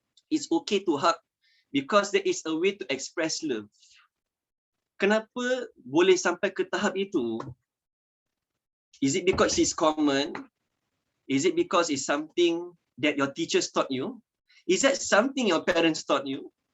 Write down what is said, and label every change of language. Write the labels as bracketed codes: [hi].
[en] It's okay to hug because there is a way to express love. [ms] Kenapa boleh sampai ke tahap itu? [en] Is it because it's common? Is it because it's something that your teachers taught you? Is that something your parents taught you?